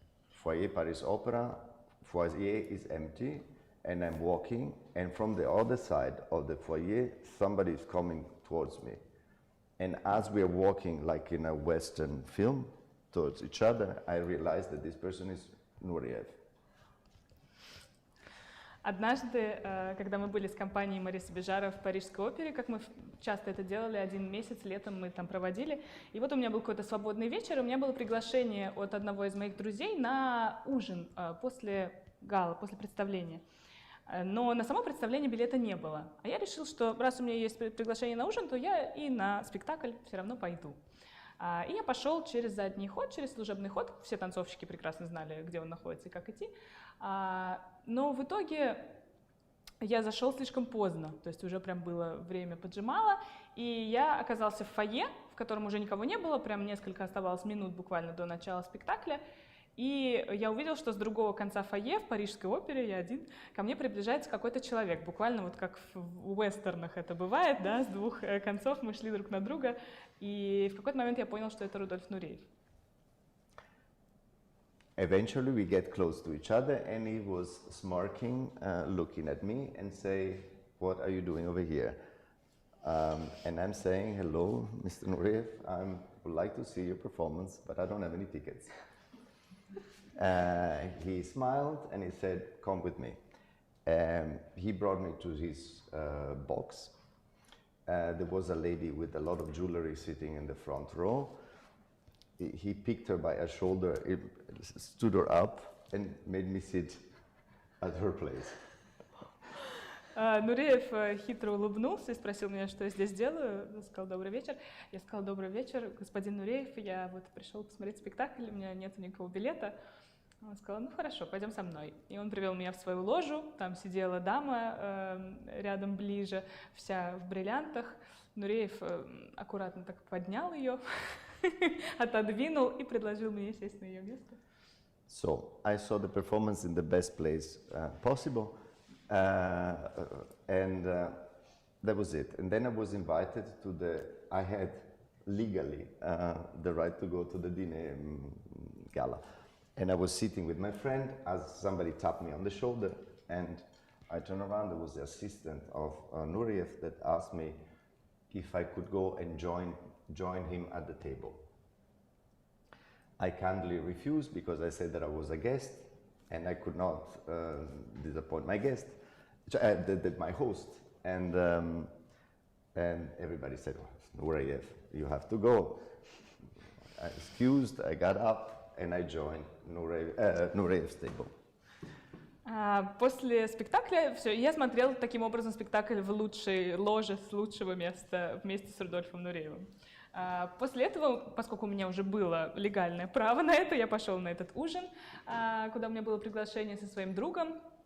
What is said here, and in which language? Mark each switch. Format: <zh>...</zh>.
<en>Foyer Paris Opera, foyer is empty, and I'm walking, and from the other side of the foyer, somebody is coming towards me. And as we are walking, like in a Western film, towards each other, I realize that this person is Nureyev.</en> <ru>Однажды, когда мы были с компанией Мариса Бежара в Парижской опере, как мы часто это делали, 1 месяц летом мы там проводили, и вот у меня был какой-то свободный вечер, у меня было приглашение от одного из моих друзей на ужин после гала, после представления. Но на само представление билета не было. А я решил, что раз у меня есть приглашение на ужин, то я и на спектакль все равно пойду. И я пошел через задний ход, через служебный ход. Все танцовщики прекрасно знали, где он находится и как идти. Но в итоге я зашел слишком поздно, то есть уже прям было время поджимало, и я оказался в фойе, в котором уже никого не было, прям несколько оставалось минут буквально до начала спектакля. И я увидел, что с другого конца фойе в Парижской опере, я один, ко мне приближается какой-то человек, буквально вот как в вестернах это бывает, да, с двух концов мы шли друг на друга, и в какой-то момент я понял, что это Рудольф Нуреев.</ru> <en>Eventually we get close to each other, and he was smirking, looking at me and say, "What are you doing over here?" And I'm saying, "Hello, Mr. Nureyev, I would like to see your performance, but I don't have any tickets." He smiled and he said, "Come with me." He brought me to his box. There was a lady with a lot of jewelry sitting in the front row. He picked her by a shoulder, stood her up and made me sit at her place.</en> <ru>Нуреев хитро улыбнулся и спросил меня, что я здесь делаю. Он сказал: добрый вечер. Я сказала: добрый вечер, господин Нуреев, я вот пришел посмотреть спектакль, у меня нет никакого билета. Он сказал: ну хорошо, пойдем со мной. И он привел меня в свою ложу, там сидела дама рядом ближе, вся в бриллиантах. Нуреев аккуратно так поднял ее, отодвинул и предложил мне сесть на ее место.</ru> <en>So I saw the performance in the best place possible, and that was it. And then I was invited to I had legally the right to go to the dinner gala. And I was sitting with my friend as somebody tapped me on the shoulder and I turned around, there was the assistant of Nureyev that asked me if I could go and join him at the table. I kindly refused because I said that I was a guest and I could not disappoint my guest, my host. And everybody said, well, Nureyev, you have to go. I excused, I got up and I joined Nureyev's table.</en> <ru>После спектакля все, я смотрел таким образом спектакль в лучшей ложе с лучшего места вместе с Рудольфом Нуреевым. После этого, поскольку у меня уже было легальное право на это, я пошел на этот ужин, куда у меня было приглашение со своим другом.</ru>